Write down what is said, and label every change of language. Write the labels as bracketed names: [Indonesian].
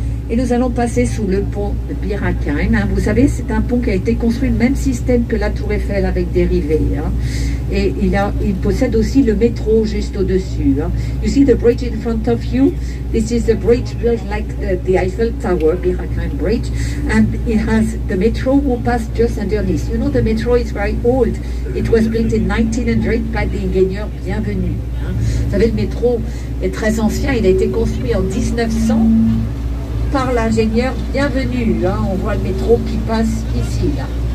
[French] Et nous allons passer sous le pont de Bir Hakeim. Hein. Vous savez, c'est un pont qui a été construit le même système que la Tour Eiffel avec des rivets. Hein. Et il possède aussi le métro juste au-dessus. Hein. [English] You see the bridge in front of you? This is the bridge built like the Eiffel Tower, Bir Hakeim Bridge. And it has the metro who pass just underneath. You know, the metro is very old. It was built in 1900 by the ingénieur Bienvenu. Hein. [French] Vous savez, le métro est très ancien. Il a été construit en 1900. Par l'ingénieur Bienvenu. Hein. On voit le métro qui passe ici, là.